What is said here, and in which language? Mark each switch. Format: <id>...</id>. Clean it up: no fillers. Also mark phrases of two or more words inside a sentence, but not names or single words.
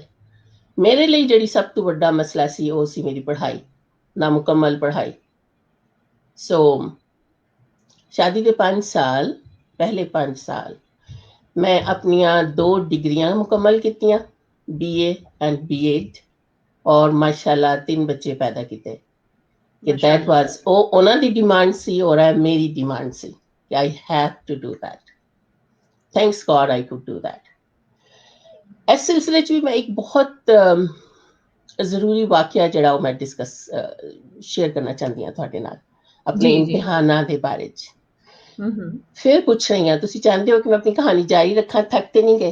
<pa>ਮੇਰੇ ਲਈ ਜਿਹੜੀ ਸਭ ਤੋਂ ਵੱਡਾ ਮਸਲਾ ਸੀ ਉਹ ਸੀ ਮੇਰੀ ਪੜ੍ਹਾਈ, ਨਾਮੁਕੰਮਲ ਪੜ੍ਹਾਈ। ਸੋ ਸ਼ਾਦੀ ਦੇ 5 ਸਾਲ, ਪਹਿਲੇ 5 ਸਾਲ ਮੈਂ ਆਪਣੀਆਂ 2 ਡਿਗਰੀਆਂ ਮੁਕੰਮਲ ਕੀਤੀਆਂ, BA ਐਂਡ BEd, ਔਰ ਮਾਸ਼ਾਅੱਲਾ 3 ਬੱਚੇ ਪੈਦਾ ਕੀਤੇ। ਕਿ</pa> <en>that was</en> <pa>ਉਹ ਉਹਨਾਂ ਦੀ ਡਿਮਾਂਡ ਸੀ ਔਰ ਇਹ ਮੇਰੀ ਡਿਮਾਂਡ ਸੀ ਕਿ</pa> <en>I have to do that. Thanks God I could do that.</en> <pa>ਇਸ ਸਿਲਸਿਲੇ 'ਚ ਵੀ ਮੈਂ ਇੱਕ ਬਹੁਤ ਜ਼ਰੂਰੀ ਵਾਕਿਆ ਜਿਹੜਾ ਉਹ ਮੈਂ ਸ਼ੇਅਰ ਕਰਨਾ ਚਾਹੁੰਦੀ ਹਾਂ ਤੁਹਾਡੇ ਨਾਲ, ਆਪਣੇ ਇਮਤਿਹਾਨਾਂ ਦੇ ਬਾਰੇ 'ਚ। ਫਿਰ ਪੁੱਛ ਰਹੀ ਹਾਂ, ਤੁਸੀਂ ਚਾਹੁੰਦੇ ਹੋ ਕਿ ਮੈਂ ਆਪਣੀ ਕਹਾਣੀ ਜਾਰੀ ਰੱਖਾਂ? ਥੱਕ ਤੇ ਨਹੀਂ ਗਏ?</pa>